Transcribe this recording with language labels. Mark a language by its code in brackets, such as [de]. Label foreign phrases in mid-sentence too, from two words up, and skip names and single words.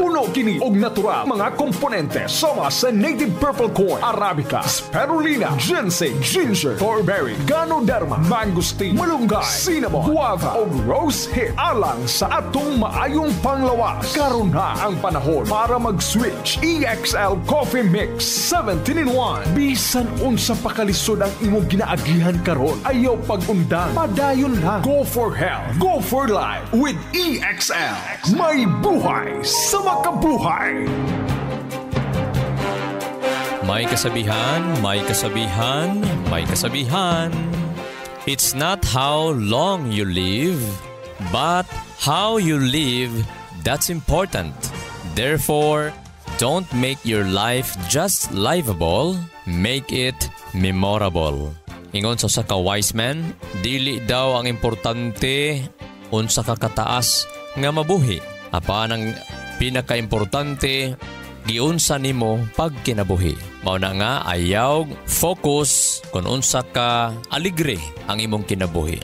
[ceb] Puno kini og natural mga komponente sama sa [en] native purple corn, [ceb] arabica, spirulina, ginseng, ginger, thornberry, ganoderma, mangosteen, malunggay, cinnamon, guava ug [en] rose hip [ceb] alang sa atong maayong panglawas. Karon na ang panahon para mag-switch. [en] EXL Coffee Mix 17-in-1. [ceb] Bisan unsa pa kalisod ang imong ginaagihan karon, ayaw pag-undang, padayon lang. [en] Go for health, go for life with EXL. [tl] May buhay sa makabuhay. May kasabihan, may kasabihan, may kasabihan. [en] It's not how long you live, but how you live that's important. Therefore, don't make your life just livable, make it memorable. [ceb] Ingon sa ka [en] wise man, [ceb] dili daw ang importante unsa ka kataas nga mabuhi. Apan ang pinaka-importante, giunsa nimo pag kinabuhi. Mao na nga ayaw focus kung unsa ka aligre ang imong kinabuhi.